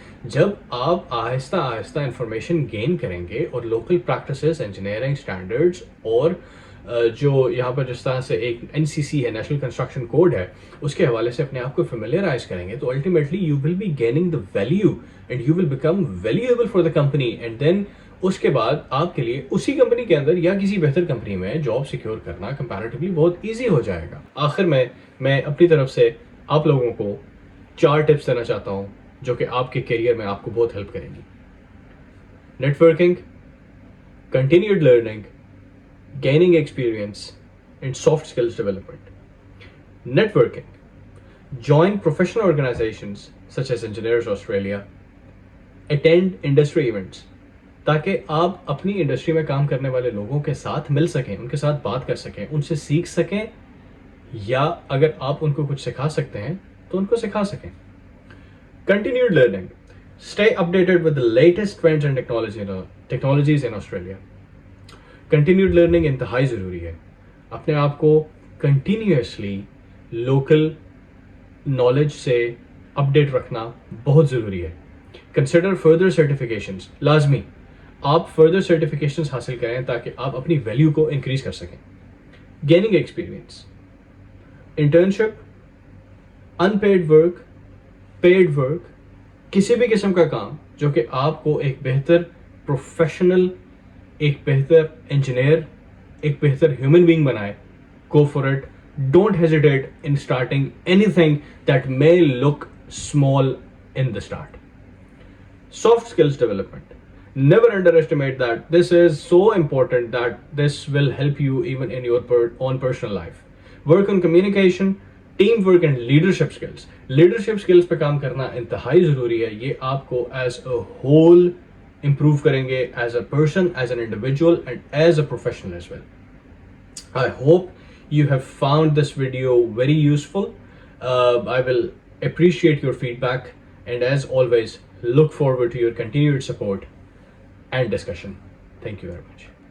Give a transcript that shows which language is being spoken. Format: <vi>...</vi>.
<ur>جب آپ آہستہ آہستہ انفارمیشن گین کریں گے اور لوکل پریکٹسز، انجینئرنگ سٹینڈرڈز اور جو یہاں پر جس طرح سے ایک NCC ہے، نیشنل کنسٹرکشن کوڈ ہے، اس کے حوالے سے اپنے آپ کو فیملیئرائز کریں گے تو ultimately</ur> <en>You will be gaining the value and you will become valuable for the company. And then</en> <ur>اس کے بعد آپ کے لیے اسی کمپنی کے اندر یا کسی بہتر کمپنی میں جاب سیکیور کرنا کمپیریٹیولی بہت ایزی ہو جائے گا. آخر میں اپنی طرف سے آپ لوگوں کو 4 ٹپس دینا چاہتا ہوں جو کہ آپ کے کیریئر میں آپ کو بہت ہیلپ کریں گی.</ur> <en>Networking, continued learning, gaining experience and soft skills development. Networking. Join professional organizations such as Engineers Australia. Attend industry events.</en> <ur>تاکہ آپ اپنی انڈسٹری میں کام کرنے والے لوگوں کے ساتھ مل سکیں، ان کے ساتھ بات کر سکیں، ان سے سیکھ سکیں یا اگر آپ ان کو کچھ سکھا سکتے ہیں تو ان کو سکھا سکیں.</ur> <en>Continued learning. Stay updated with the latest trends and technologies in Australia.</en> <ur>Continued learning انتہائی ضروری ہے. اپنے آپ کو کنٹینیوسلی لوکل نالج سے اپڈیٹ رکھنا بہت ضروری ہے.</ur> <en>Consider further certifications.</en> <ur>لازمی آپ فردر سرٹیفکیشنز حاصل کریں تاکہ آپ اپنی ویلیو کو انکریز کر سکیں. گیننگ ایکسپیرئنس، انٹرنشپ، ان پیڈ ورک، پیڈ ورک، کسی بھی قسم کا کام جو کہ آپ کو ایک بہتر پروفیشنل، ایک بہتر انجینئر، ایک بہتر ہیومن بینگ بنائے.</ur> <en>Go for it. Don't hesitate in starting any thing that may look small in the start. Soft skills development. Never underestimate that. This is so important that this will help you even in your own personal life. Work on communication, team work and leadership skills.</en> <ur>Leadership skills پہ کام کرنا انتہائی ضروری ہے. یہ آپ کو</ur> <en>as a whole improve</en> <ur>کریں گے</ur> <en>As a person, as an individual and as a professional as well. I hope you have found this video very useful. I will appreciate your feedback, and as always, look forward to your continued support and discussion. Thank you very much.</en>